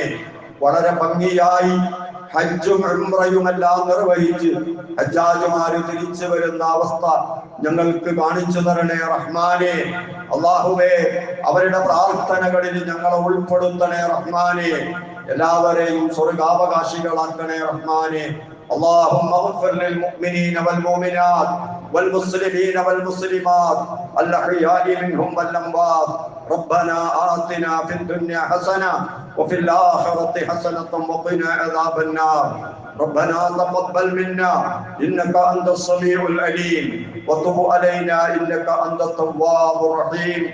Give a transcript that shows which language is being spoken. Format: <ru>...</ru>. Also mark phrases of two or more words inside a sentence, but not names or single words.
<ml>വളരെ ഭംഗിയായി ഹജ്ജും ഉംറയുമെല്ലാം നിർവഹിച്ച് ഹജ്ജാജുമാര് തിരിച്ചു വരുന്ന അവസ്ഥ ഞങ്ങൾക്ക് കാണിച്ചു തരണേ റഹ്മാനെ. അല്ലാഹുവേ, അവരുടെ പ്രാർത്ഥനകളിൽ ഞങ്ങളെ ഉൾപ്പെടുത്തണേ റഹ്മാനെ. എല്ലാവരെയും സ്വർഗാവകാശികളാക്കണേ റഹ്മാനെ.</ml> <ar>اللهم اغفر للمؤمنين والمؤمنات والمسلمين والمسلمات الأحياء منهم والأموات. ربنا آتنا في الدنيا حسنة وفي الآخرة حسنة وقنا عذاب النار. ربنا تقبل منا إنك أنت السميع العليم وتب علينا إنك أنت التواب الرحيم.</ar>